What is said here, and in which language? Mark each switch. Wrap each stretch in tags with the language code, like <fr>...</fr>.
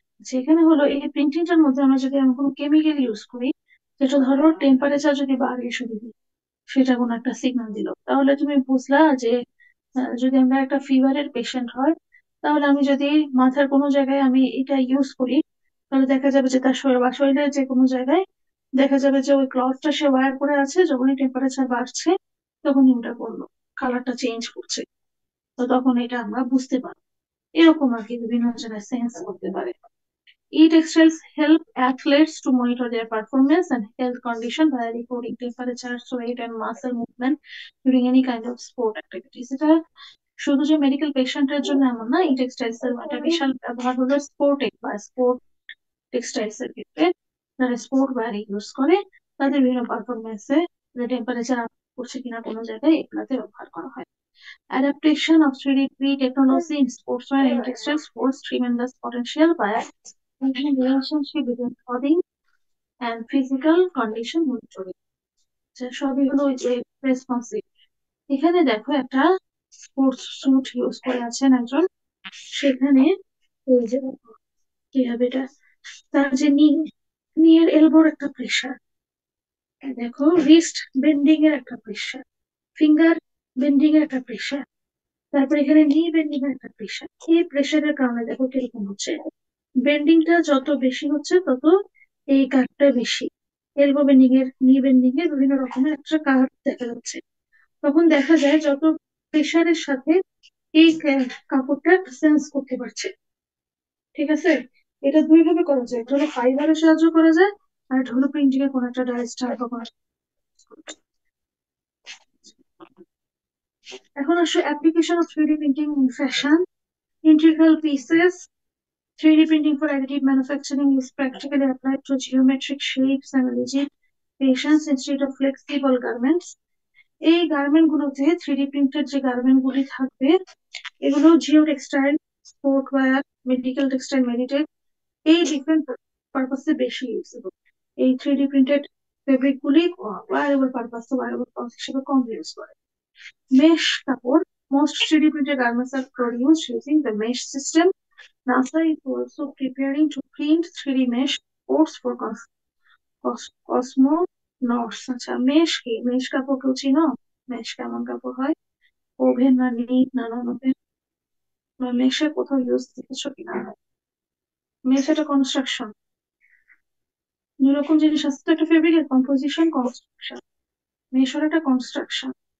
<bn>যেখানে হলো এই প্রিন্টিংটার মধ্যে আমরা যদি এমন কোনো কেমিক্যাল ইউজ করি, যেটা ধরো টেম্পারেচার যদি বাড়িয়ে শুরু দিই, সেটা কোনো একটা সিগন্যাল দিল, তাহলে তুমি বুঝলা যে যদি আমরা একটা ফিভারের পেশেন্ট হয়, তাহলে আমি যদি মাথার কোনো জায়গায় আমি এটা ইউজ করি, তাহলে দেখা যাবে যে তার শরীর বা শরীরের যে কোনো জায়গায় দেখা যাবে যে ওই ক্লথটা সে ওয়্যার করে আছে, যখনই টেম্পারেচার বাড়ছে তখনই ওটা করলো, কালারটা চেঞ্জ করছে, তো তখন এটা আমরা বুঝতে পারি। এরকম আর কি বিভিন্ন জায়গায় সেন্স করতে পারে।</bn> <en>E-textiles help athletes to monitor their performance and health condition by recording temperature, sweat, and muscle movement during any kind of sport activities.</en> <bn>এটা শুধু যে মেডিকেল পেশেন্টের জন্য এমন না, ই টেক্সটাইলস এর একটা বিশাল ব্যবহার হলো স্পোর্টে বা স্পোর্ট টেক্সটাইলস এর ক্ষেত্রে। যারা স্পোর্ট ওয়্যার ইউজ করে তাদের বিভিন্ন পারফরমেন্সে টেম্পারেচার আপ করছে কিনা কোনো জায়গায়, এগুলাতে ব্যবহার করা হয়।</bn> <en>Adaptation of 3D technology in sportswear and textiles holds tremendous potential by making relationship between clothing and physical condition monitoring.</en> <bn>সবই হলো ওই যে রেসপন্সিভ। এখানে দেখো একটা স্পোর্টস স্যুট ইউজ করে আছেন একজন, সেখানে এই যে কি হবে এটা, তার যে নি এর এলবোর একটা প্রেশার, দেখো রিস্ট বেন্ডিং এর একটা প্রেশার, ফিঙ্গার বেন্ডিং এর একটা প্রেশার, তারপর এখানে নি বেন্ডিং এর একটা প্রেশার। এই প্রেশারের কারণে দেখো কিরকম হচ্ছে, বেন্ডিংটা যত বেশি হচ্ছে তত এই কার্ভটা বেশি, এলবো বেন্ডিং এর, নি বেন্ডিং এর বিভিন্ন রকমের একটা কার্ভ দেখা যাচ্ছে। তখন দেখা যায় যত প্রেশারের সাথে এই কাপড়টা সেন্স করতে পারছে। ঠিক আছে, এটা দুই ভাবে করা যায়, একটা হলো ফাইবারের সাহায্য করা যায়, আর এটা হলো প্রিন্টিং এর কোনো একটা ডাইস্টার বা কোনো একটা- এখন আসলে</bn> <en>Application of 3D printing in fashion integral pieces. 3D printing for additive manufacturing is practically applied to geometric shapes and rigid patients instead of flexible garments.</en> <bn>এই গার্মেন্ট গুলোতে 3D প্রিন্টেড যে গার্মেন্ট গুলি থাকবে এগুলো geo textile, sport wire, medical textile, Meditech এই different পারপাসে বেশি usable. এই 3D প্রিন্টেড ফেব্রিক গুলি ওয়্যারেবল পারপাস ওয়্যারেবল পারপাস হিসেবে কম ইউজ করে। মেশ কাপড়,</bn> <en>most 3D printed garments are produced using the mesh system. NASA is also preparing to print 3D mesh coats for cosmonauts.</en> <bn>আচ্ছা, mesh কি? Mesh কাপড় কেউ চিনো? Mesh কেমন কাপড় হয়? ওভেন না নিট না নন ওভেন বা মেশের কোথাও ইউজ দেখেছো কিনা? মেশ একটা কনস্ট্রাকশন, দুই রকম জিনিস আছে তো, একটা ফেব্রিকের কম্পোজিশন, কনস্ট্রাকশন। মেশ হলো একটা কনস্ট্রাকশন।</bn>